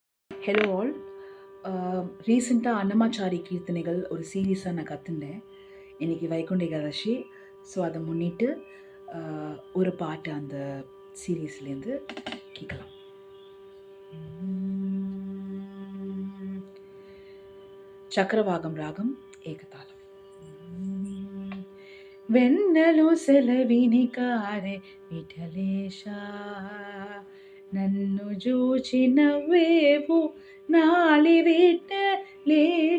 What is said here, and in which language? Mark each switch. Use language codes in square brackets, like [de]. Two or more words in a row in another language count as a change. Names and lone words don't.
[en] Hello all. [ta] ரீசெண்டாக அன்னமாச்சாரி கீர்த்தனைகள் ஒரு சீரீஸாக நான் கற்றுண்டேன். இன்றைக்கி வைகுண்ட ஏகாதசி. ஸோ அதை முன்னிட்டு ஒரு பாட்டு அந்த சீரீஸ்லேருந்து கேட்கலாம். [te] చక్రవాగం రాగం ఏకతాళం. వెన్నెలు సెలవిని కారే విఠలేశ, నన్ను చూచి నవ్వేవు నాలి విఠలేశ.